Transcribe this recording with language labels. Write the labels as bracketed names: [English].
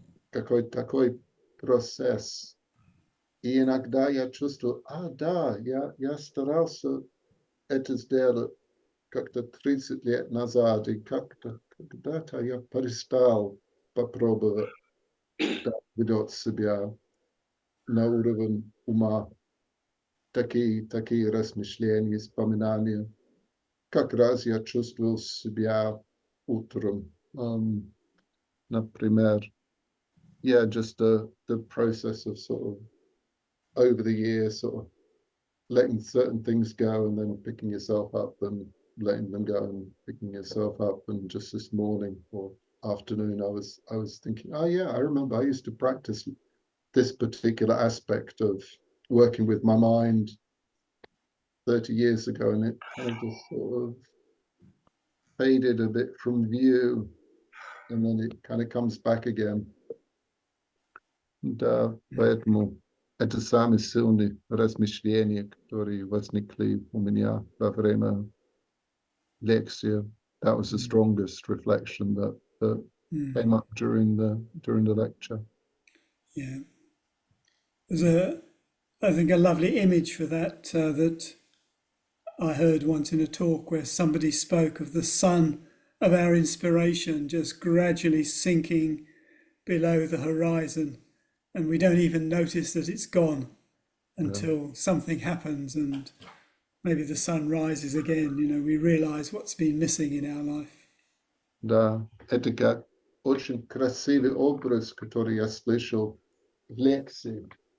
[Russian] Какой такой процесс. И иногда я чувствую, да, я старался это сделать как-то 30 лет назад, и как-то когда-то я перестал попробовать ведет себя на уровень ума. Такие размышления, вспоминания. Как раз я чувствовал себя утром. [English] Например, just the process of sort of over the years, sort of letting certain things go and then picking yourself up and letting them go and picking yourself up. And just this morning or afternoon, I was thinking, oh yeah, I remember I used to practice this particular aspect of working with my mind 30 years ago, and it kind of just sort of faded a bit from view, and then it kind of comes back again. [Russian] Да, поэтому это самые сильные размышления, которые возникли у меня во время лекции. [English] That was the strongest reflection that came up during the lecture. Yeah. There's I think a lovely image for that that I heard once in a talk where somebody spoke of the sun of our inspiration just gradually sinking below the horizon, and we don't even notice that it's gone until something happens and maybe the sun rises again. We realize what's been missing in our life. [Russian] Да, это как очень красивый образ, который я слышал в лекции.